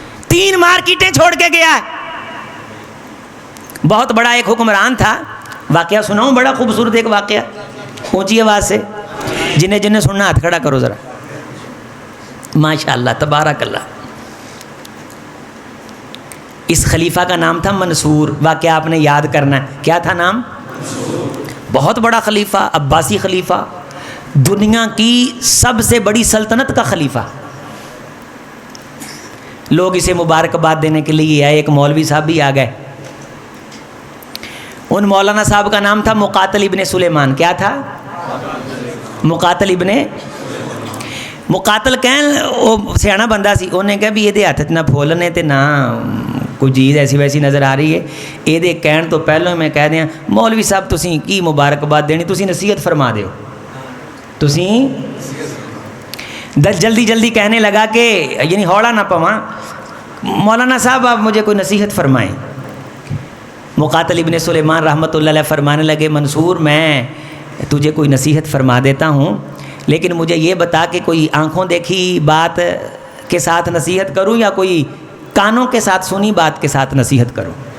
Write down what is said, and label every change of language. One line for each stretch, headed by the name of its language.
Urdu: 3 مارکیٹیں چھوڑ کے گیا ہے۔ بہت بڑا ایک حکمران تھا، واقعہ سناؤں، بڑا خوبصورت ایک واقعہ، اونچی آواز سے، جنہیں سننا ہاتھ کھڑا کرو ذرا۔ ماشاءاللہ تبارک اللہ۔ اس خلیفہ کا نام تھا منصور، واقعہ آپ نے یاد کرنا ہے، کیا تھا نام؟ بہت بڑا خلیفہ، عباسی خلیفہ، دنیا کی سب سے بڑی سلطنت کا خلیفہ۔ لوگ اسے مبارکباد دینے کے لیے آئے، ایک مولوی صاحب بھی آ گئے۔ ان مولانا صاحب کا نام تھا مقاتل ابن سلیمان، کیا تھا؟ مقاتل ابن۔
Punjabi: ਮੁਕਾਤਲ ਕਹਿਣ, ਉਹ ਸਿਆਣਾ ਬੰਦਾ ਸੀ, ਉਹਨੇ ਕਿਹਾ ਵੀ ਇਹਦੇ ਹੱਥ 'ਚ ਨਾ ਫੁੱਲ ਨੇ ਤੇ ਨਾ ਕੋਈ ਚੀਜ਼ ਐਸੀ ਵੈਸੀ ਨਜ਼ਰ ਆ ਰਹੀ ਹੈ, ਇਹਦੇ ਕਹਿਣ ਤੋਂ ਪਹਿਲਾਂ ਮੈਂ ਕਹਿ ਦਿਆਂ ਮੌਲਵੀ ਸਾਹਿਬ ਤੁਸੀਂ ਕੀ ਮੁਬਾਰਕਬਾਦ ਦੇਣੀ, ਤੁਸੀਂ ਨਸੀਹਤ ਫਰਮਾ ਦਿਓ।
Urdu: ਤੁਸੀਂ جلدی جلدی کہنے لگا کہ یعنی ہوڑا نہ پواں، مولانا صاحب آپ مجھے کوئی نصیحت فرمائیں۔ مقاتل ابن سلیمان رحمۃ اللہ علیہ فرمانے لگے منصور میں تجھے کوئی نصیحت فرما دیتا ہوں، لیکن مجھے یہ بتا کہ کوئی آنکھوں دیکھی بات کے ساتھ نصیحت کروں یا کوئی کانوں کے ساتھ سنی بات کے ساتھ نصیحت کروں؟